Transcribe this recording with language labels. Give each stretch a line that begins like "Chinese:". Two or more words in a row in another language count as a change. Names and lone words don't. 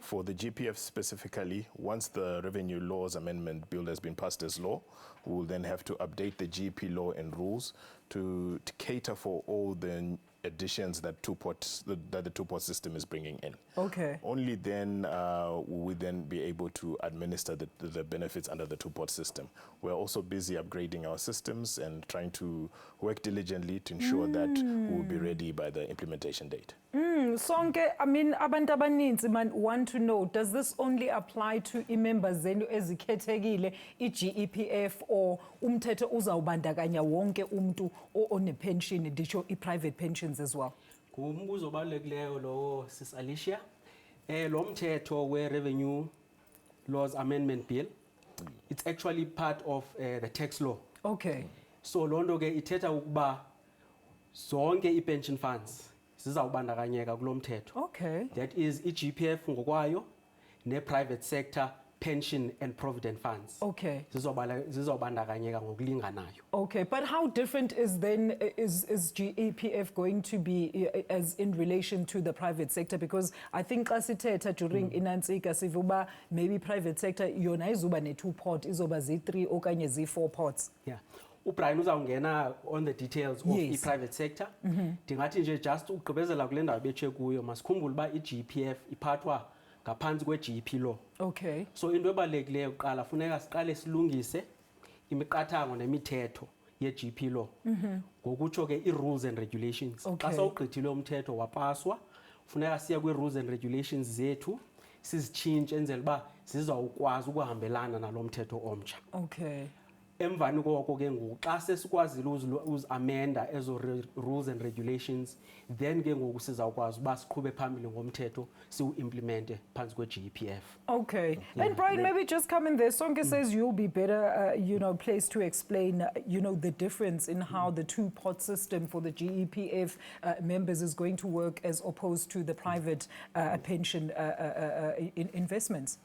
English: For the GPF specifically, once the Revenue Laws Amendment Bill has been passed as law, we will then have to update the GP law and rules to cater for all the additions that the two-pot system is bringing in. Okay. Only then will we then be able to administer the benefits under the two-pot system. We're also busy upgrading our systems and trying to work diligently to ensure that we'll be ready by the implementation date. Sonke, I mean,
Xhosa: abantu abaninzi
English: man want to know, does this only apply to
Xhosa: imembers zenu ezikhethekile, iGEPF, or umthetho uzawubandakanya wonke umuntu
English: one pension,
Xhosa: ndisho i-private pensions
English: as well?
Xhosa: Ngumbuzo obalulekileyo lowo sis Alicia. Lo mthetho
English: we-Revenue Laws Amendment Bill, it's actually part of the tax law. Okay.
Xhosa: So loo nto ke ithetha ukuba zonke i-pension funds zizawubandakanyeka kulo mthetho.
English: Okay. That is i-GPF ngokwayo ne-private sector pension and provident funds. Okay.
Xhosa: Zizawubandakanyeka ngokulinganayo.
English: Okay, but how different is then is GEPF going to be as in relation to the private sector? Because I think
Xhosa: xa sithetha during inantsika sivuba maybe
English: private sector
Xhosa: yona izuba ne-2 pot, izoba zi-3 okanye zi-4 pots.
English: Yeah.
Xhosa: uBrian uzawungena
English: on the details of Yes. i-private sector.
Xhosa: Ndingathi nje just ugqibezela kule ndawo betshe kuyo masikhumbule uba i-GPF iphathwa ngaphansi kwe-GP law.
English: Okay.
Xhosa: So into ebalulekileyo kuqala funeka siqale silungise imiqathango nemithetho ye-
English: GP law.
Xhosa: Ngokutsho ke i-
English: rules and regulations. Okay.
Xhosa: Xa sowugqithile umthetho wapaswa funeka siya kwi-
English: rules and regulations
Xhosa: zethu sizitshintshe enzela uba zizawukwazi ukuhambelana nalo mthetho omtsha.
English: Okay.
Xhosa: Emvani koko ke ngoku xa sesikwazile uzamenda ezo
English: rules and regulations,
Xhosa: then ke ngoku sizawukwazi uba siqhube phambili ngomthetho siwu-implemente phantsi kwe-GPF.
English: Okay. And Brian, maybe just come in there. Sonke says you'll be better, placed to explain, the difference in how the two-pot system for the GEPF members is going to work as opposed to the private pension investments.